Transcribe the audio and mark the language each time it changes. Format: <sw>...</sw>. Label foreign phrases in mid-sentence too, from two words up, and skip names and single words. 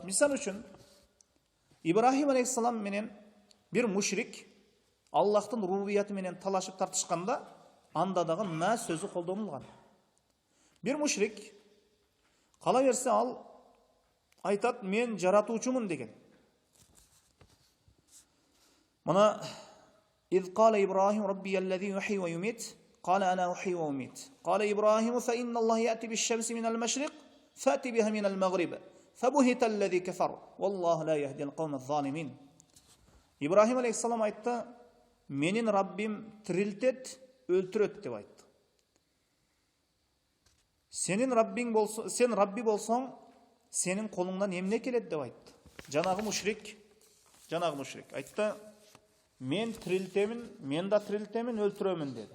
<ky>Мисал үчүн Ибрахим алейхиссалам менен бир мушрик Аллахтын рубубияты менен талашып тартышканда, анда дагы ма сөзү колдонулган. Бир мушрик кала берсе ал айтат, мен жаратуучумун деген.</ky> <ar>Мына إذ قال إبراهيم ربي الذي يحيي ويميت قال أنا أحيي وأميت قال إبراهيم فإن الله يأتي بالشمس من المشرق فأتي بها من المغرب فبهت الذي كفر والله لا يهدي القوم الظالمين.</ar> <ky>İbrahim aleyhissalam aytты, менин Rabbim тирилтет, өлтүрөт деп айтты. Сенин Раббиң болсо, сен Рабби болсоң, сенин колуңдан эмне келет деп айтты. Жанагы мушрик айтты, мен тирилтемин, мен да тирилтемин, өлтүрөмүн деди.</ky>